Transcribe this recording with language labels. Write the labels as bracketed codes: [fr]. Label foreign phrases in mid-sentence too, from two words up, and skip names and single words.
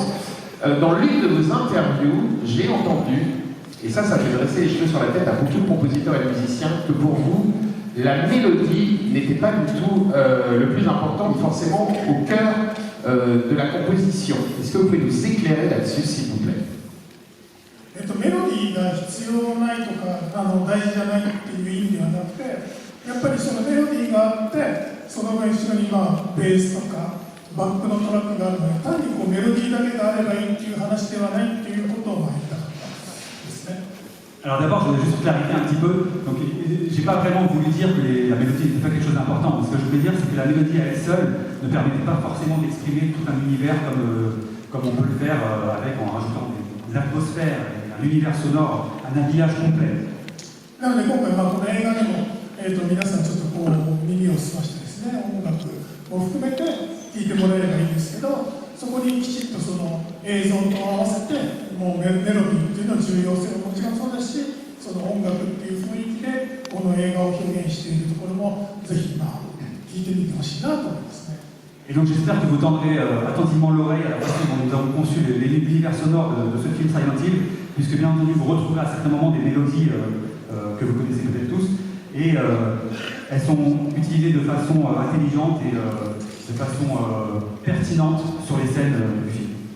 [fr] Dans l'une de vos interviews, j'ai entendu, et ça fait dresser les cheveux sur la tête à beaucoup de compositeurs et de musiciens, que pour vous, la mélodie n'était pas du tout le plus important, mais forcément au cœur de la composition. Est-ce que vous pouvez nous éclairer là-dessus, s'il vous plaît? [ja] メロディーが必要ないとか大事じゃないっていう意味ではなくて、やっぱりそのメロディーがあって、その後ろにベースとかバックのトラックがあるので、単にメロディーだけがあればいいっていう話ではないっていうことを言いたかったですね。 [fr] Alors d'abord, je voudrais juste clarifier un petit peu. Donc, j'ai pas vraiment voulu dire que la mélodie n'était pas quelque chose d'important. Ce que je voulais dire, c'est que la mélodie à elle seule ne permettait pas forcément d'exprimer tout un univers comme on peut le faire en rajoutant des atmosphères, un univers sonore, un habillage complet. [ja] なので今回この映画でも、皆さんちょっと耳を澄ましてですね、音楽を含めて聴いてもらえればいいんですけど、そこにきちっとその映像と合わせてメロディーっていうのの重要性ももちろんそうですし、その音楽っていう雰囲気でこの映画を表現しているところもぜひ聴いてみてほしいなと思いますね。 [fr] Et donc j'espère que vous tendrez attentivement l'oreille à la façon dont nous avons conçu l'univers sonore de ce film Silent Hill, puisque bien entendu vous retrouverez à certains moments des mélodies que vous connaissez peut-être tous, et elles sont utilisées de façon intelligente et de façon pertinente sur les scènes du film.